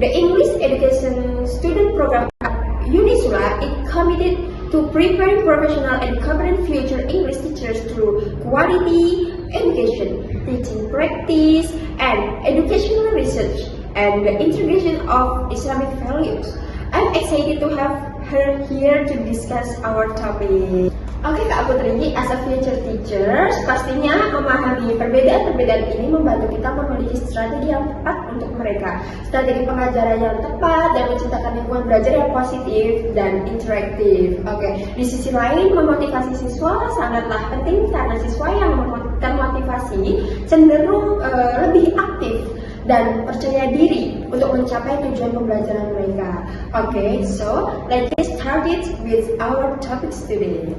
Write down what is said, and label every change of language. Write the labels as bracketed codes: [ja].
[en] The English education student program at Unisula is committed to preparing professional and competent future English teachers through quality education, teaching practice, and educational research, and the integration of Islamic values. I'm excited to have her here to discuss our topic. [id] Oke Kak Putri, [en] as a future teachers, [id] pastinya memahami perbedaan-perbedaan ini membantu kita memiliki strategi yang tepat untuk mereka. Strategi pengajaran yang tepat dan menciptakan lingkungan belajar yang positif dan interaktif. Oke, di sisi lain memotivasi siswa sangatlah penting karena siswa yang termotivasi cenderung lebih aktif dan percaya diri untuk mencapai tujuan pembelajaran mereka. [en] Oke, so let's get started with our topics today.